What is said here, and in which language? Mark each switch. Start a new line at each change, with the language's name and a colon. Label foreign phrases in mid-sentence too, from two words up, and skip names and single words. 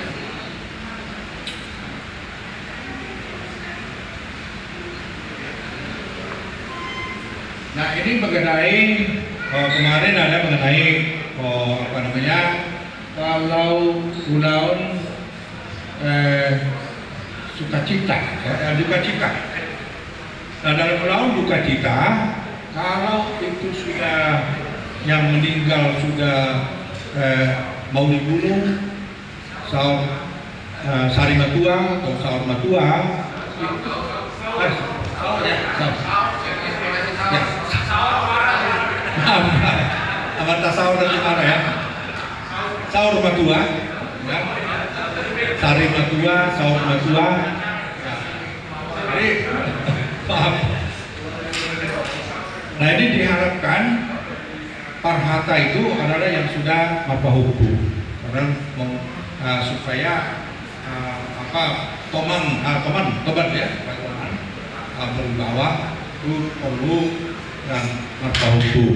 Indonesian: Nah ini mengenai kemarin ada mengenai apa namanya kalau ulang sukacita, duka cita. Nah dalam ulang duka cita, kalau itu sudah yang meninggal sudah mau dibunuh,
Batak Toba: saur sari matua atau saur matua,
Indonesian: apa tasawur dan gimana ya?
Batak Toba: Saur matua, ya. Sari matua, saur matua.
Indonesian: Ya. Jadi paham. Nah ini diharapkan parhata itu adalah yang sudah hukum, karena supaya toman ya, berbawa itu perlu dan hukum.